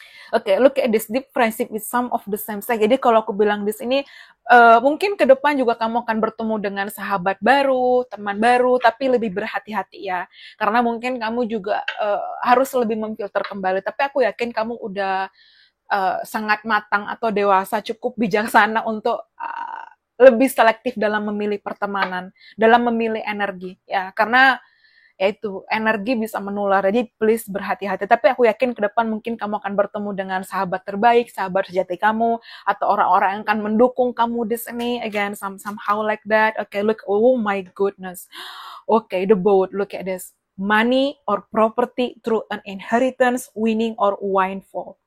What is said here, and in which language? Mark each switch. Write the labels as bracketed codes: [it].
[en] Oke, look at this deep friendship with some of the same sex. [id] Jadi kalau aku bilang di sini, mungkin ke depan juga kamu akan bertemu dengan sahabat baru, teman baru, tapi lebih berhati-hati ya. Karena mungkin kamu juga harus lebih memfilter kembali. Tapi aku yakin kamu udah sangat matang atau dewasa, cukup bijaksana untuk lebih selektif dalam memilih pertemanan, dalam memilih energi ya. Karena yaitu energi bisa menular. Jadi please berhati-hati. Tapi aku yakin ke depan mungkin kamu akan bertemu dengan sahabat terbaik, sahabat sejati kamu, atau orang-orang yang akan mendukung kamu di sini. [en] Again, somehow like that. Okay, look, oh my goodness. Okay, the boat. Look at this. Money or property through an inheritance, winning or windfall.